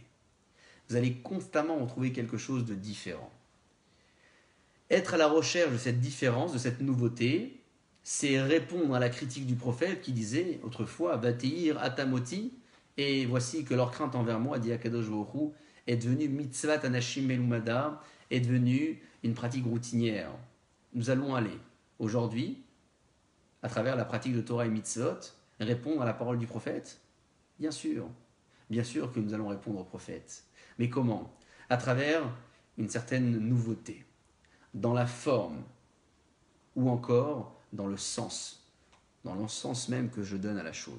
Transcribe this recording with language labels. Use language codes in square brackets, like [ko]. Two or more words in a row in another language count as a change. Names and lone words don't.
[fr] Vous allez constamment retrouver quelque chose de différent. Être à la recherche de cette différence, de cette nouveauté, c'est répondre à la critique du prophète qui disait autrefois [he] ותהי יראתם אותי, [fr] et voici que leur crainte envers moi, dit Akadosh Baruch Hu, est devenue [he] מצות אנשים מלומדה, [fr] est devenue une pratique routinière. Nous allons aller aujourd'hui, à travers la pratique de Torah et mitzvot, répondre à la parole du prophète. Bien sûr que nous allons répondre au prophète. Mais comment? À travers une certaine nouveauté, dans la forme, ou encore dans le sens même que je donne à la chose.